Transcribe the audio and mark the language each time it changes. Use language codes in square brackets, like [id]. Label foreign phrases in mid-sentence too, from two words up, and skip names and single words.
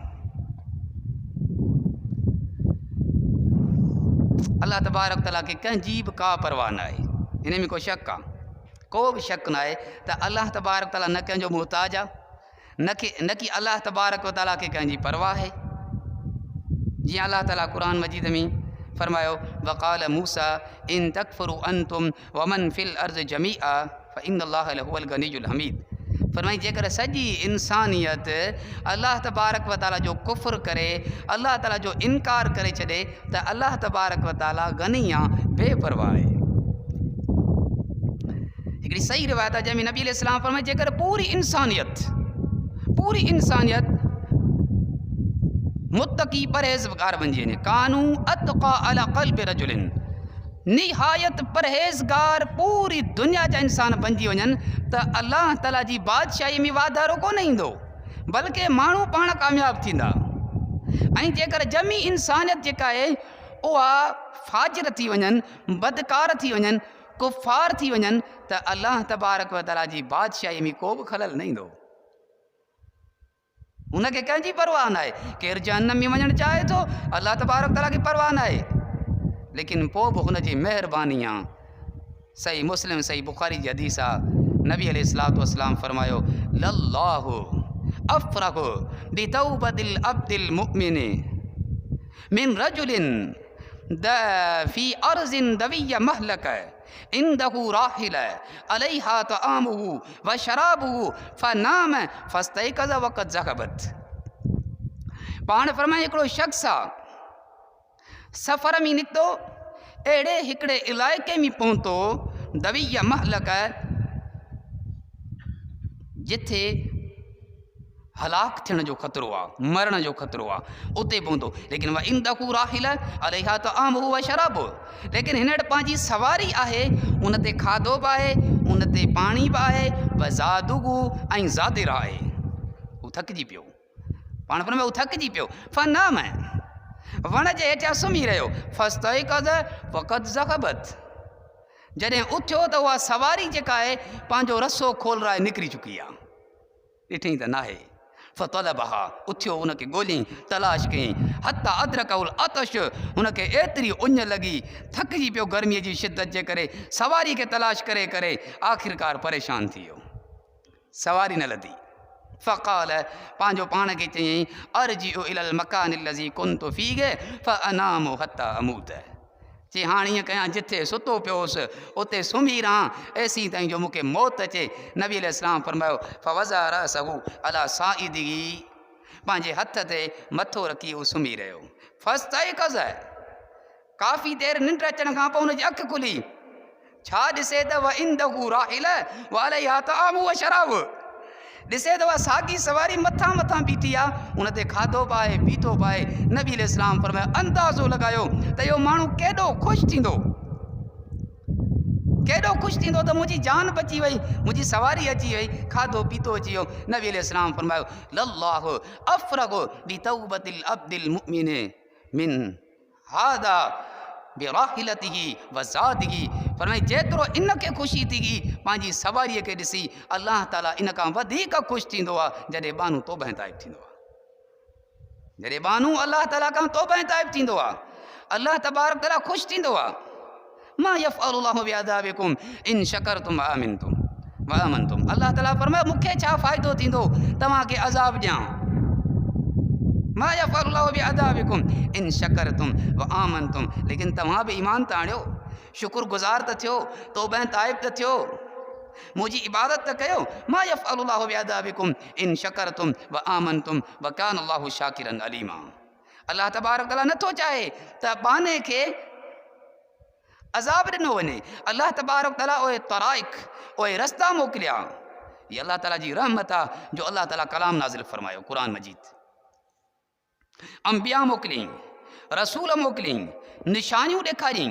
[sd] अल्लाह तबारक ताला खे कंहिंजी बि का परवाह न आहे, हिन में को शक आहे? को बि शक न आहे त अल्लाह तबारक ताला न कंहिंजो मुहताज आहे, न कि अल्लाह तबारक ताला खे कंहिंजी परवाह आहे। जीअं अल्लाह ताला क़ुरान मजीद में फरमायो [ar] وقال موسى إن تكفروا أنتم ومن في الأرض جميعا فإن الله لهو الغني الحميد. [sd] फरमाई जेकर सॼी इंसानियत अल्लाह तबारक व ताला जो कुफ़्र करे, अल्लाह ताला जो इनकार करे छॾे त अल्लाह तबारक व ताला गनी आहे, बेपरवाह आहे। हिकिड़ी सही रिवायत आहे जंहिंमें नबी अलैहिस्सलाम फरमाए जेकर पूरी इंसानियत मुत्तकी परहेज़गार बणिजी वञे, [ar] كانوا أتقى على قلب رجل, [sd] निहायत परहेज़गार पूरी दुनिया जा इंसान बणिजी वञनि त अल्लाह ताला जी बादशाही में वाधारो कोन ईंदो, बल्कि माण्हू पाण कामयाबु थींदा। ऐं जेकर जमी इंसानियत जेका आहे उहा फाजिर थी वञनि, बदकार थी वञनि, कुफ़ार थी वञनि त अल्लाह तबारक व ताला जी बादशाही में को बि ख़लल न ईंदो। उनखे कंहिंजी परवाह न आहे। केरु जहन्नम में वञणु चाहे थो, अल्लाह तबारक ताला खे परवाह न आहे, लेकिन पोइ बि हुनजी महिरबानी आहे। सही मुस्लिम सही बुखारी जी हदीस आहे, नबी अलैहिस्सलातु वस्सलाम फरमायो [ar] لله أفرح بتوبة العبد المؤمن من رجل في أرض دوية مهلكة عنده راحلة عليها طعامه وشرابه فنام فاستيقظ وقد ذهبت. [sd] पाण फरमाए हिकिड़ो शख़्स आहे सफ़र में निकितो, अहिड़े हिकिड़े इलाइक़े में पहुतो [ar] دوية مهلكة, [sd] जिथे हलाक थियण जो ख़तरो आहे, मरण जो ख़तरो आहे, उते पहुतो। [ar] लेकिन وعنده راحلة عليها طعامه وشرابه, [sd] लेकिन हिन वटि पंहिंजी सवारी आहे, उन ते खाधो बि आहे, उन ते पाणी बि आहे, [ar] وزاده [sd] ऐं ज़ादिर आहे। हू थकिजी पियो, पाण पर में हू थकिजी पियो। फनाम, वण जे हेठियां सुम्ही रहियो। [ar] فاستيقظ وقد ذهبت, [sd] जॾहिं उथियो त उहा सवारी जेका आहे पंहिंजो रसो खोलराए निकिरी चुकी आहे, ॾिठई त नाहे। फ़तलबहा, उथियो उनखे ॻोल्हियईं, तलाश कयईं, [ar] حتى أدركه العطش, [sd] हुनखे एतिरी उञ लॻी, थकिजी पियो गर्मीअ जी शिदत जे करे, सवारी खे तलाश करे करे आख़िरकार परेशान थी वियो, सवारी न लधी। [ar] फ़क़ाल, [sd] पंहिंजो पाण खे चयईं [ar] أرجع إلى المكان الذي كنت فيه فأنام حتى أموت, [sd] चई हाणे ईअं कयां जिथे सुतो पियो हुउसि उते सुम्ही रहां एसी ताईं जो मूंखे मौत अचे। नबी अलैहिस्सलाम फरमायो [ar] فوضع رأسه على ساعده, [sd] पंहिंजे हथ ते मथो रखी हू सुम्ही रहियो। फस्तयक़ज़, काफ़ी देरि निंड अचण खां पोइ हुनजी अखि खुली छा ॾिसे त [ar] وعنده راحلة وعليها طعام وشراب, [sd] ॾिसे त साॻी सवारी मथां मथां बीठी आहे, उन ते खाधो पाए पीतो पाए। नबी अलैहिस्सलाम फरमायो अंदाज़ो लॻायो त इहो माण्हू केॾो ख़ुशि थींदो, केॾो ख़ुशि थींदो त मुंहिंजी जान बची वई, मुंहिंजी सवारी अची वई, खाधो पीतो अची वियो। नबी अलैहिस्सलाम फरमायो [ar] لله أفرح بتوبة العبد المؤمن من هذا براحلته وزاده, [sd] फरमाई जेतिरो इन खे ख़ुशी थी पंहिंजी सवारीअ खे ॾिसी, अल्लाह ताला इन खां वधीक ख़ुशि थींदो आहे जॾहिं बानू तौबह ताइब थींदो आहे। जॾहिं बानू अल्लाह ताला खां तौबह ताइब थींदो आहे, अल्लाह तबारक ताला ख़ुशि थींदो आहे। [ar] ما يفعل الله بعذابكم إن شكرتم وآمنتم وآمنتم, [sd] अल्लाह ताला फरमायो मूंखे छा फ़ाइदो थींदो तव्हांखे अज़ाब ॾियां। [ar] ما يفعل الله بعذابكم إن شكرتم وآمنتم, [sd] लेकिन तव्हां बि ईमान त आणियो, शुक्रगुज़ार त थियो, तौबह ताइब त थियो, मुंहिंजी इबादत त कयो। [ar] ما يفعل الله بعذابكم إن شكرتم وآمنتم وكان الله شاكرا عليما, [sd] अल्लाह तबारक ताला नथो चाहे त बाने खे अज़ाब ॾिनो वञे। अल्लाह तबारक ताला ओए तराइक, ओए रस्ता मोकिलिया, ये अल्लाह ताला जी रहमत आहे जो अल्लाह ताला कलाम नाज़िल फरमायो, क़ुरान मजीद, अंबिया मोकिलियईं, रसूल मोकिलियईं, निशानियूं ॾेखारियईं।